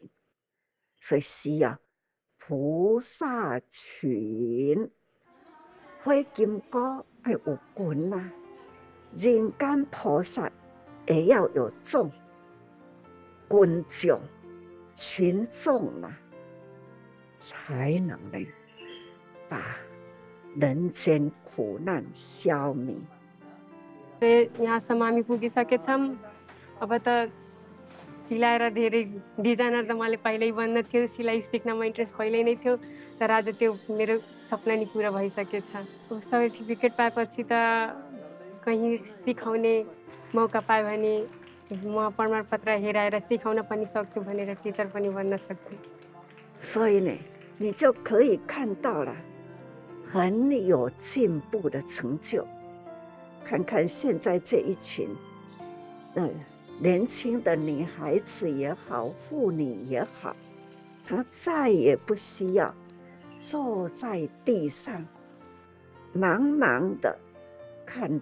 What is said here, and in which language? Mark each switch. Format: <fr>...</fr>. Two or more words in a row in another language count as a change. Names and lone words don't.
<zh>所以需要菩萨群，火金菇要有群啦，人间菩萨也要有众，群众群众啦，才能呢把人间苦难消灭。</zh> <ne>यहाँसम्म हामी पुगिसकेछौँ। अब त सिलाएर धेरै डिजाइनर त मैले पहिल्यै बन्न थियो, सिलाइ सिक्नमा इन्ट्रेस्ट पहिल्यै नै थियो, तर आज त्यो मेरो सपना नि पुरा भइसकेछ। सर्टिफिकेट पाएपछि त कहीँ सिकाउने मौका पायो भने म प्रमाणपत्र हेराएर सिकाउन पनि सक्छु भनेर टिचर पनि बन्न सक्छु।</ne> <zh>所以呢，你就可以看到了很有进步的成就。看看现在这一群年轻的女孩子也好，妇女也好，她再也不需要坐在地上茫茫的看</zh>